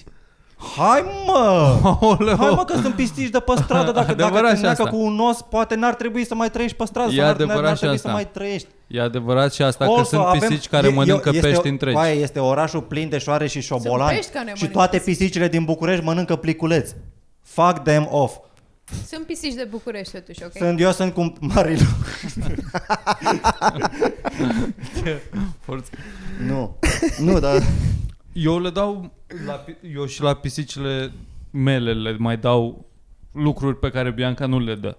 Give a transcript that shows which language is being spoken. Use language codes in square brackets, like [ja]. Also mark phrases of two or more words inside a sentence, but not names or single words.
[ro] Hai mă că sunt pisici de pe stradă. Dacă te neacă cu un os, poate n-ar trebui să mai trăiești pe stradă. E adevărat n-ar și trebui asta. Să mai trăiești. E adevărat și asta, că sunt pisici care mănâncă pești întregi. Este orașul plin de șoare și șobolani și toate pisicile din București mănâncă pliculeți. [en] Fuck them off. [ro] Sunt pisici de București totuși, ok? Eu sunt cu Marilu. Nu, dar eu le dau eu și la pisicile mele le mai dau lucruri pe care Bianca nu le dă.